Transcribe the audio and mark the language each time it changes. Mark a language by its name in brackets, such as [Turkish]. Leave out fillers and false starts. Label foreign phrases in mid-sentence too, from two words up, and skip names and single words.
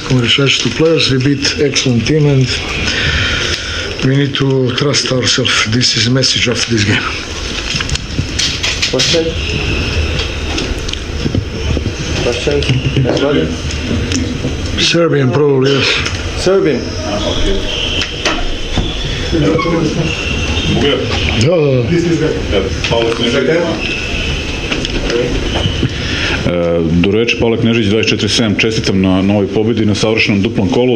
[English] Congratulations to players. We beat excellent team and we need to trust ourselves. This is a message after this game. Question? Questions? Anybody? Serbian probably, yes. Serbian. [Serbian] Do reči Pavle Knežić, 24-7, čestitam na novoj pobjedi, na savršenom duplom kolu.